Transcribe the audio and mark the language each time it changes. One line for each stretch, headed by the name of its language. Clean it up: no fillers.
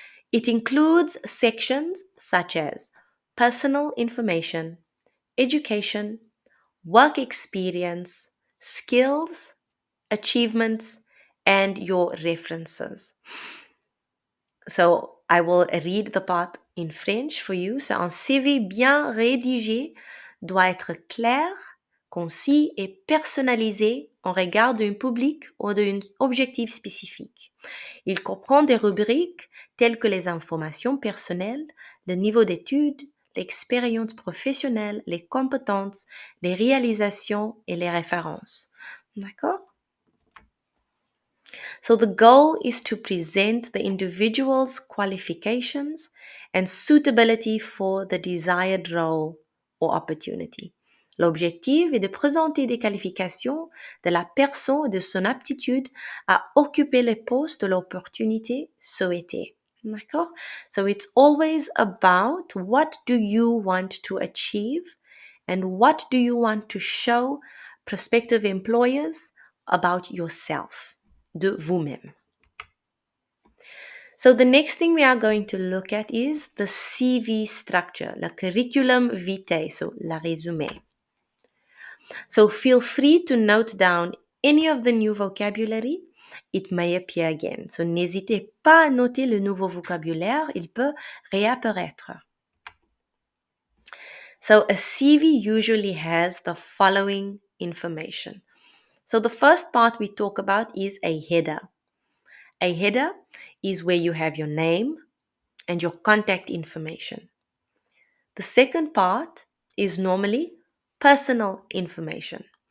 English: It includes sections such as personal information, education, work experience, skills, achievements, and your references. So I will read the part in French for you.
French: C'est un CV bien rédigé doit être clair, concis et personnalisé en regard d'un public ou d'un objectif spécifique. Il comprend des rubriques telles que les informations personnelles, le niveau d'études, l'expérience professionnelle, les compétences, les réalisations et les références. D'accord?
English: So the goal is to present the individual's qualifications and suitability for the desired role or opportunity.
French: L'objectif est de présenter des qualifications de la personne et de son aptitude à occuper les postes de l'opportunité souhaitée. D'accord?
English: So it's always about what do you want to achieve and what do you want to show prospective employers about yourself,
French: de vous-même.
English: So the next thing we are going to look at is the CV structure, le curriculum vitae, so la résumé. So feel free to note down any of the new vocabulary. It may appear again.
French: So n'hésitez pas à noter le nouveau vocabulaire, il peut réapparaître.
English: So a CV usually has the following information. So the first part we talk about is a header. A header is where you have your name and your contact information. The second part is normally personal information.